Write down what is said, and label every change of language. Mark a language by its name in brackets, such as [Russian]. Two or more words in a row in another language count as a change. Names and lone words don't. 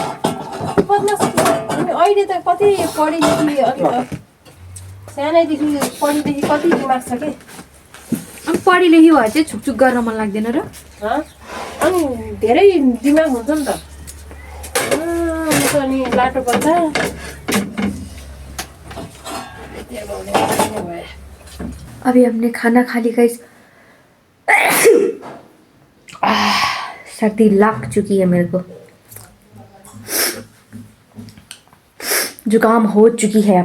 [Nepali] बदमास अहिले त कति पढेदेखि अलिक सानैदेखि पढेदेखि कति दिमाग छ के। अनि पढी लेखी भए चाहिँ छुकछुक गर्न मन लाग्दैन र? अनि धेरै दिमाग हुन्छ नि त। अनि लाटो पर्छ। [Hindi] अभी हमने खाना खा ली गाइस। सर्दी लग चुकी है मेरे को, जुकाम हो चुकी है।